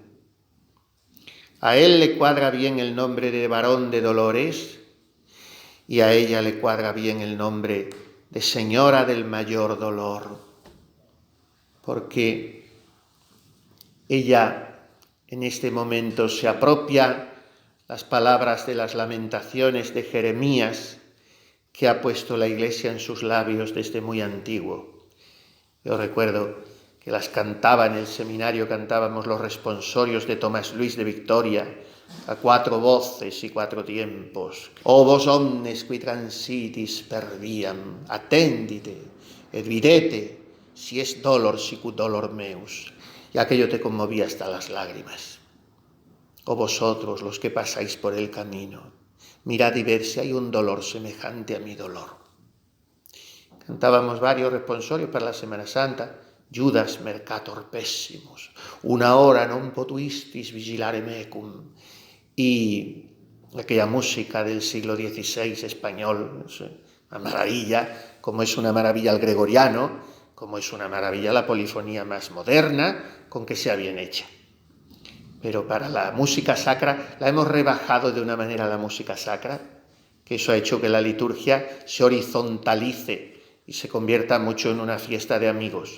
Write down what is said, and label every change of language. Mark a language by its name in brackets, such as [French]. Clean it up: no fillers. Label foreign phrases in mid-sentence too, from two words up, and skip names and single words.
[Spanish] A él le cuadra bien el nombre de varón de dolores y a ella le cuadra bien el nombre de Señora del mayor dolor, porque ella en este momento se apropia las palabras de las lamentaciones de Jeremías que ha puesto la Iglesia en sus labios desde muy antiguo. Yo recuerdo que las cantaba en el seminario, cantábamos los responsorios de Tomás Luis de Victoria, a 4 voces y 4 tiempos. [Latin] O vos omnes qui transitis per viam, attendite, et videte, si es dolor sicut dolor meus. [Spanish] Y aquello te conmovía hasta las lágrimas. Oh vosotros los que pasáis por el camino, mirad y ver si hay un dolor semejante a mi dolor. Cantábamos varios responsorios para la Semana Santa. [Latin] Judas mercator pessimus, una hora non potuistis vigilare mecum. [Spanish] Y aquella música del siglo XVI español, es una maravilla, como es una maravilla el gregoriano, como es una maravilla la polifonía más moderna, con que sea bien hecha. Pero para la música sacra la hemos rebajado de una manera la música sacra, que eso ha hecho que la liturgia se horizontalice y se convierta mucho en una fiesta de amigos.